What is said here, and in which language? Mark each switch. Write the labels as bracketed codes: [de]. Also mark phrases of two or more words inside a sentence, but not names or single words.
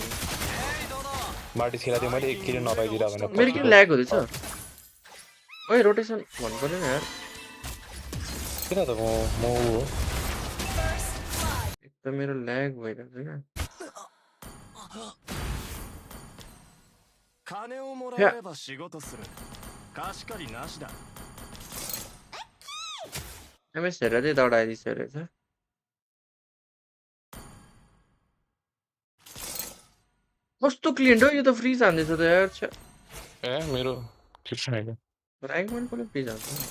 [ne] मार्टिस खेलेको थिएँ मैले एक किल नपाइदिरा भनेर मेरो किन ल्याग हुँदैछ ओए रोटेसन भन्नु पर्दैन यार किन त म हो एक त मेरो ल्याग भइरहेको छ क्या [ja] 金をもらえれば仕事する貸し借りなしだ [ne] एमएस हेरेर चाहिँ दौडाइदिन्छ रहेछ कस्तो क्लिन हो यो त फ्रिज हान्दैछ त यार छ ए मेरो ठिक छैन र्याङ्क पनि कुनै फ्रिज हान्छ